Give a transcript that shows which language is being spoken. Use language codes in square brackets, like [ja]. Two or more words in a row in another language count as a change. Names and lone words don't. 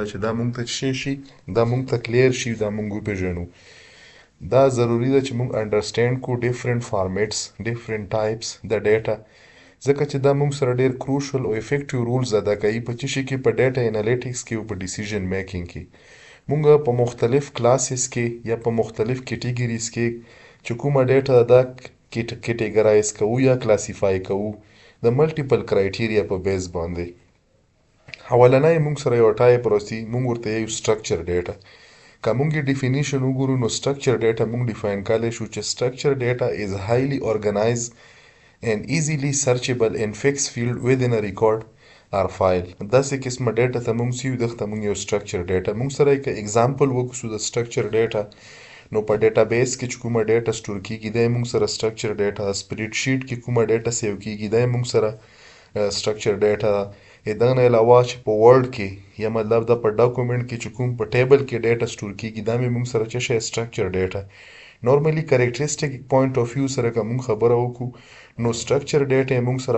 [ps] چې دا موږ ته شي دا موږ ته کلیر شي دا موږ وپېژنو دا ضروری ده چې موږ انډرسټینډ کو [en] different formats different types [ps] د ډیټا ځکه چې دا موږ سره ډیر کروشل او [en] effective roles [ps] ادا کوي په چی کې په [en] data analytics [ps] کې او په [en] decision making [ps] کې موږ په مختلف کلاسز کې یا په مختلف کیټګریز کې چې کومه ډیټا دا کیټګرایز کوو یا کلاسیفای کوو د [en] multiple criteria [ps] په بیس باندې اولنۍ موږ سره یو ټایپ راځي موږ ورته یو [en] structured data [ps] که موږ ډیفینیشن وګورو نو [en] structured data [ps] موږ ډیفاین کړلی شو چې [en] structured data is highly organized and easily searchable in fixed field within a record or file [ps] داسې قسمه ډیټا ته موږ سیو دغه ته موږ یو [en] structured data [ps] موږ سره یک اگزامپل وکړو د [en] structured data [ps] نو په ډیټابیس کې چې کومه ډیټا سٹور کیږي دا موږ سره سټرکچر ډیټا [en] spread sheet [ps] کې کومه ډیټا سیو کیږي دا موږ سره [en] structured data [ps] دا نه علاوه چې په ورډ کې یا مطلب دا په ډاکومنټ کې چې کوم په ټیبل کې ډیټا سٹور کیږي دا موږ سره چې [en] structured data normally characteristic point of view [ps] سره کوم خبره وکړو نو [en] structured data [ps] موږ سره